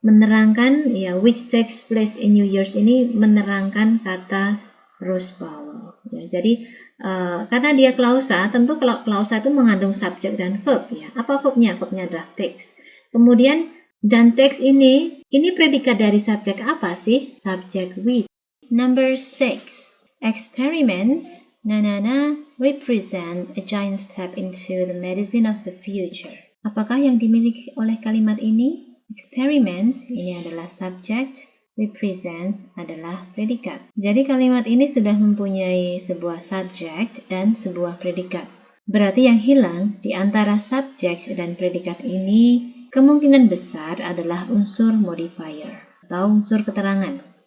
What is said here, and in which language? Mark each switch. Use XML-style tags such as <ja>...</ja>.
<id>Menerangkan ya</id> <en>which takes place in New Year's</en> <id>ini menerangkan kata Rose Bowl. Ya, jadi karena dia klausa, tentu kalau klausa itu mengandung subjek dan verb ya. Apa verbnya? Verbnya adalah takes. Kemudian dan takes ini predikat dari subjek apa sih?</id> <en>Subjek with. Number 6. Experiments represent a giant step into the medicine of the future.</en> <id>Apakah yang dimiliki oleh kalimat ini? Experiments ini adalah subject, represent adalah predikat. Jadi kalimat ini sudah mempunyai sebuah subject dan sebuah predikat. Berarti yang hilang di antara subject dan predikat ini kemungkinan besar adalah unsur modifier atau unsur keterangan.</id>